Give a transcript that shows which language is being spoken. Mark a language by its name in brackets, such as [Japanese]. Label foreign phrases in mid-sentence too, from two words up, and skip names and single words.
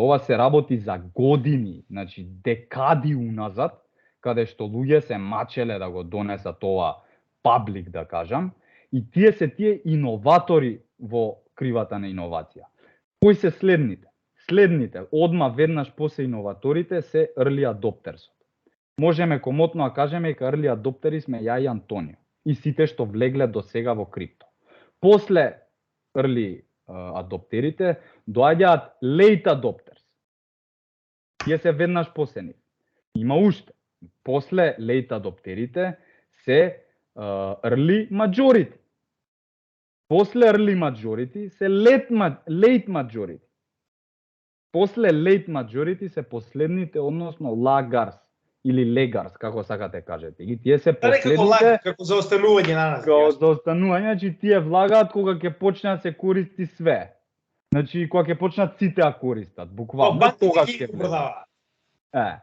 [Macedonian] Ова се работи за години, значи декади уназад, каде што луѓе се мачеле да го донесат ова паблик, да кажам, и тие се тие иноватори во кривата на иновација. Кои се следните? Следните, одма веднаш после иноваторите се [English] early adopters. [Macedonian] Можеме комотно да кажеме дека [English] early adopteri [Macedonian] сме ја и Антонио и сите што влегле до сега во крипто. После [English] early adopterите [Macedonian] доаѓаат [English] late adopters. [Macedonian] Тие се веднаш после нив. Има уште. После [English] late adopterите [Macedonian] се [English] early majority. [Macedonian] После [English] early majority [Macedonian] се [English] late majority. [Macedonian] После [English] late majority [Macedonian] се последните, односно laggards или legards, како сакате кажете. И тие се последните како за останување на нас. Како за останување, значи тие влагаат кога ќе почне да се користи све. Значи кога ќе почнат сите да користат, буквално тогаш ќе продаваат.